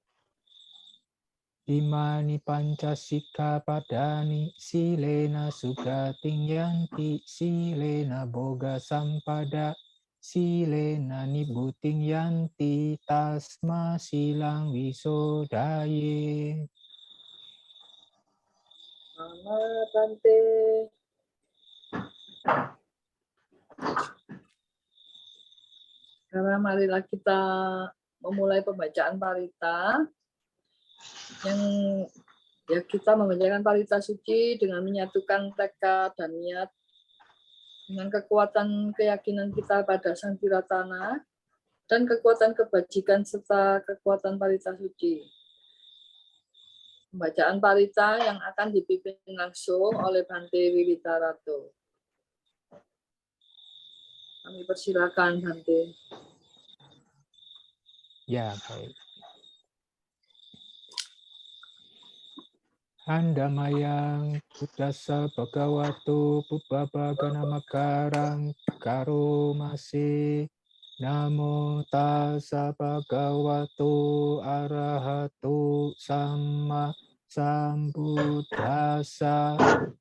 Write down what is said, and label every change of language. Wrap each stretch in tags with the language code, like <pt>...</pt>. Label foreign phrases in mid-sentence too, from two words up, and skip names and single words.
<pi>Imani panca sikkhapadani silena sugating yanti silena boga sampada silena nibbutting yanti tasma silang wisodaye. Mama Bante.</pi> <id>Sekarang marilah kita memulai pembacaan parita. Yang ya kita membacakan parita suci dengan menyatukan tekad dan niat dengan kekuatan keyakinan kita pada Sang Tiratana dan kekuatan kebajikan serta kekuatan parita suci. Pembacaan parita yang akan dipimpin langsung oleh Bante Wiwitarato. Kami persilakan Bante. Ya, baik.</id> <pi>Handamayang Buddhassa Bhagavato Pubbabagana Makarang Karomase. Namo tassa bhagavato arahato sama sambuddhassa.</pi>